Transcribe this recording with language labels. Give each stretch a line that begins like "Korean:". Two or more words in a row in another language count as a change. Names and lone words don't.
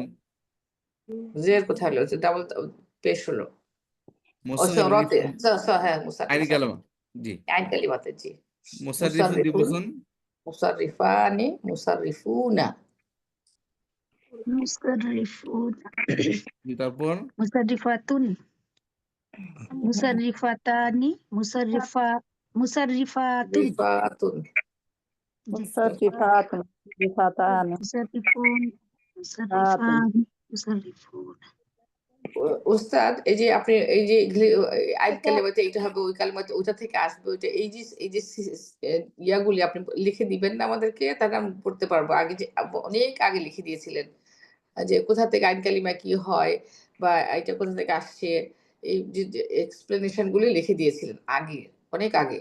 Bangla: জের কোথায় হলো? যে ডাবল পেশ হলো ও সরাতে মুসাররিফুন হ্যাঁ আইন মুসাররিফ কালামা। জি। আইন কালিমাতে জি মুসাররিফুন মুসাররিফুন দিবসন।
Arabic: مصرفان مصرفون
Bangla: مصرفون তারপর
Arabic: مصرفات مصرفتان مصرفات
Bangla: রিফাতুন
Arabic: مصرفات مصرفتان مصرفون مصرفان مصرفون
Bangla: উস্তাদ এই যে আপনি এই যে আইন কালিমাতে এটা হবে ওই কালিমাতে ওইটা থেকে আসবে ওইটা এই যে ইয়াগুলি আপনি লিখে দিবেন না আমাদেরকে তাহলে আমি পড়তে পারবো। আগে যে অনেক আগে লিখে দিয়েছিলেন যে কোথা থেকে আইন কালিমা কি হয় বা এটা কোথা থেকে আসছে এই যে এক্সপ্লেনেশন গুলি লিখে দিয়েছিলেন আগে অনেক আগে।